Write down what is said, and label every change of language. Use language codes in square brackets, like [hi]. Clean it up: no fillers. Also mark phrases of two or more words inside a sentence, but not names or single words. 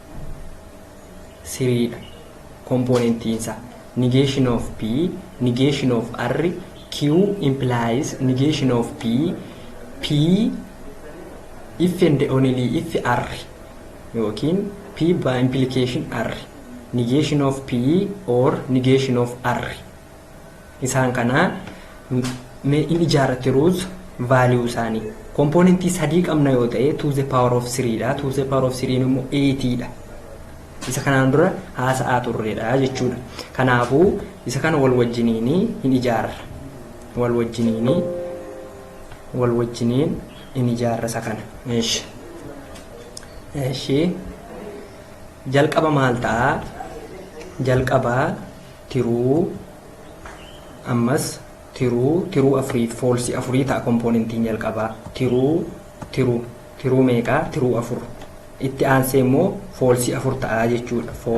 [en] komponentiinsa negation of p negation of r q implies negation of p if and only if r [om] yookiin p [en] by implication r negation of p or negation of r [om] isaan kana mee in ijaarratti [en] rules value [om] isaanii componentii sadii qabna yoo ta'e [en] to the power of 3 [om] dha [en] to the power of 3 [om] immoo 8 dha isa kanaan dura haasa'aa turreedha jechuudha kanaafuu isa kana wal wajjiniin hin ijaarra wal wajjiniin in ijaarra isa kana eeshi jalqaba maal ta'a jalqaba tiruu ammas tiruu afurii false afurii ta'a komponentiin jalqabaa tiruu meeqa tiruu afur itti aansee immoo false afur ta'a jechuudha